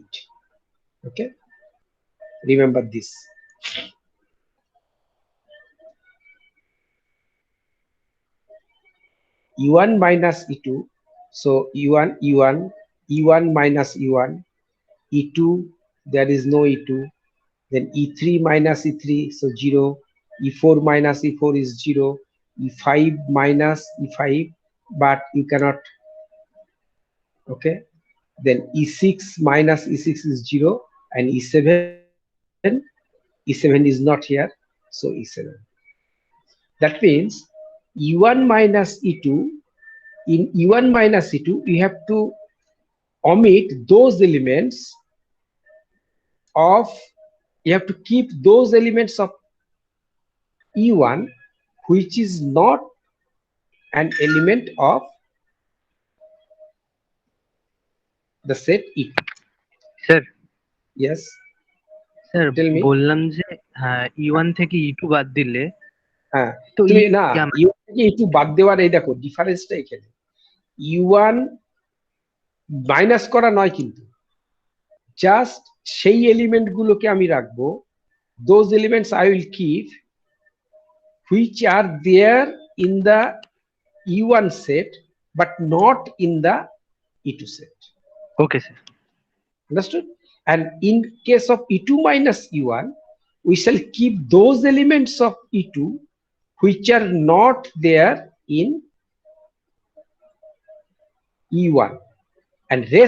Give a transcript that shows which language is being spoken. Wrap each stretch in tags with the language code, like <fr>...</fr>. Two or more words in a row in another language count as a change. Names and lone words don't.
<en>Okay, remember this. E1 minus E2, so E1 minus E1, E2, there is no E2, then E3 minus E3, so 0, E4 minus E4 is 0, E5 minus E5, but you cannot, okay, then E6 minus E6 is 0, and E7 is not here, so E7. That means E1 minus E2, in E1 minus E2, you have to omit those elements of, you have to keep those elements of E1 which is not an element of the set E2. স্যার Yes, স্যার tell me.</en> <bn>বললাম যে হ্যাঁ E1 থেকে E2 বাদ দিলে হ্যাঁ, তো তুমি E- না কেমন? E1 থেকে E2 বাদ দেওয়ার, এই দেখো ডিফারেন্সটা এখানে। E1 মাইনাস করা নয়, কিন্তু জাস্ট সেই এলিমেন্ট গুলোকে আমি রাখবো,</bn> <en>those elements I will keep which are there in the E1 set but not in the E2 set. okay sir Understood? And in case of E2 minus E1, we shall keep those elements of E2 which are not there in E1, and rest</en>